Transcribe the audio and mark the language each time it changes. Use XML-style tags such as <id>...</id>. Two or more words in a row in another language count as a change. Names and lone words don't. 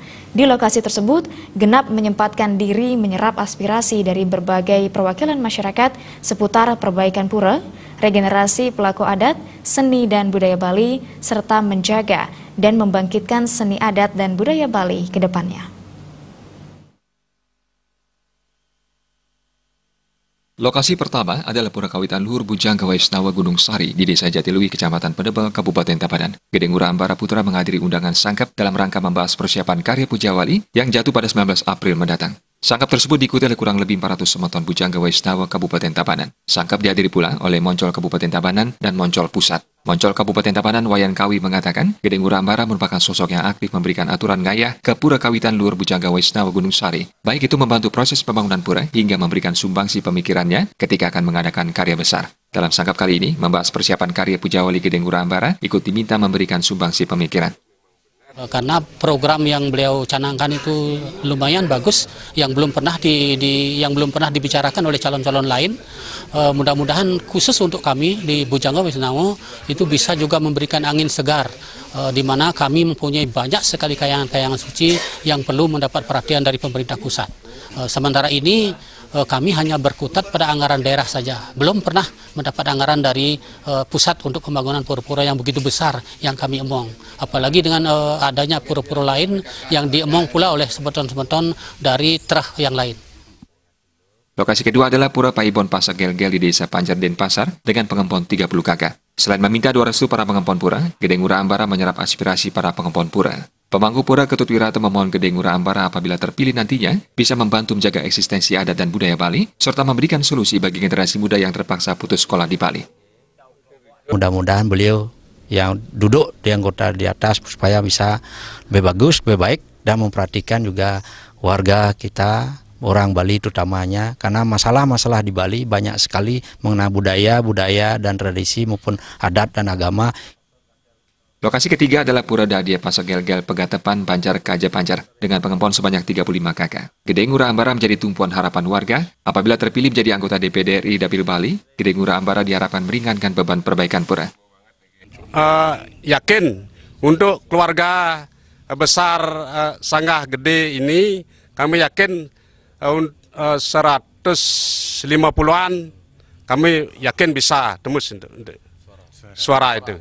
<id>Di lokasi tersebut, Genap menyempatkan diri menyerap aspirasi dari berbagai perwakilan masyarakat seputar perbaikan pura, regenerasi pelaku adat, seni dan budaya Bali, serta menjaga dan membangkitkan seni adat dan budaya Bali ke depannya. Lokasi pertama adalah Pura Kawitan Luhur Bujangga Waisnawa Gunung Sari di Desa Jatilui, Kecamatan Pedebel, Kabupaten Tabanan. Gede Ngurah Ambara Putra menghadiri undangan sangkap dalam rangka membahas persiapan karya Puja Wali yang jatuh pada 19 April mendatang. Sangkap tersebut diikuti oleh kurang lebih 400 semeton Bujangga Waisnawa Kabupaten Tabanan. Sangkap dihadiri pula oleh Moncol Kabupaten Tabanan dan Moncol Pusat. Moncol Kabupaten Tabanan Wayan Kawi mengatakan, Gede Ngurah Ambara merupakan sosok yang aktif memberikan aturan ngayah ke Pura Kawitan Luhur Bujangga Waisnawa Gunung Sari. Baik itu membantu proses pembangunan pura hingga memberikan sumbangsi pemikirannya ketika akan mengadakan karya besar. Dalam sangkap kali ini, membahas persiapan karya Puja Wali Gede Ngurah Ambara, ikut diminta memberikan sumbangsi pemikiran. Karena program yang beliau canangkan itu lumayan bagus, yang belum pernah dibicarakan oleh calon-calon lain. Mudah-mudahan khusus untuk kami di Bujangga Waisnawa itu bisa juga memberikan angin segar, di mana kami mempunyai banyak sekali kayangan-kayangan suci yang perlu mendapat perhatian dari pemerintah pusat. Sementara ini kami hanya berkutat pada anggaran daerah saja, belum pernah mendapat anggaran dari pusat untuk pembangunan pura-pura yang begitu besar yang kami emong. Apalagi dengan adanya pura-pura lain yang diemong pula oleh semeton-semeton dari trah yang lain. Lokasi kedua adalah Pura Paibon Pasak Gel-Gel di Desa Panjar Denpasar dengan pengempon 30 kakak. Selain meminta doa restu para pengempon pura, Gede Ngurah Ambara menyerap aspirasi para pengempon pura. Pemangku pura Ketut Wirata memohon Gede Ngurah Ambara apabila terpilih nantinya bisa membantu menjaga eksistensi adat dan budaya Bali, serta memberikan solusi bagi generasi muda yang terpaksa putus sekolah di Bali. Mudah-mudahan beliau yang duduk di anggota di atas supaya bisa lebih bagus, lebih baik, dan memperhatikan juga warga kita, orang Bali terutamanya, karena masalah-masalah di Bali banyak sekali mengenai budaya dan tradisi maupun adat dan agama. Lokasi ketiga adalah Pura Dadia Pasak Gel-Gel Pegatepan Banjar Kaja Panjar dengan pengempon sebanyak 35 kakak. Gede Ngurah Ambara menjadi tumpuan harapan warga. Apabila terpilih menjadi anggota DPD RI Dapil Bali, Gede Ngurah Ambara diharapkan meringankan beban perbaikan pura. Yakin untuk keluarga besar Sanggah Gede ini, kami yakin 150-an kami yakin bisa tembus untuk suara itu.</id>